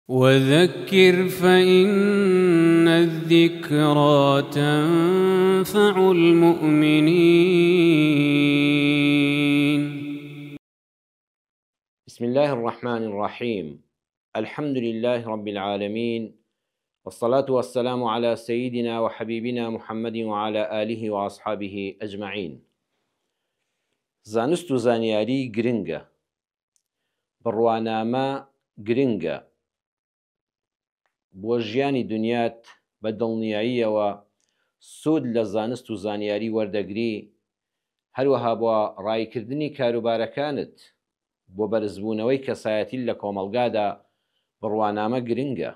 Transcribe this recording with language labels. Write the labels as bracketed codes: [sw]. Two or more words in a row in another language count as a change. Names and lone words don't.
[ar] وذكر فإن الذكرى تنفع المؤمنين. بسم الله الرحمن الرحيم. الحمد لله رب العالمين، والصلاة والسلام على سيدنا وحبيبنا محمد وعلى آله وأصحابه أجمعين. [ckb] زانست و زانیاری گرنگە، بڕوانامە گرنگە بۆ ژیانی دنیات بە دڵنیاییەوە سود لە زانست و زانیاری وەردەگری، هەروەها بۆ ڕایکردنی کاروبارەکانت بۆ بەرزبوونەوەی کەسایەتی لە کۆمەڵگادا بڕوانامە گرنگە.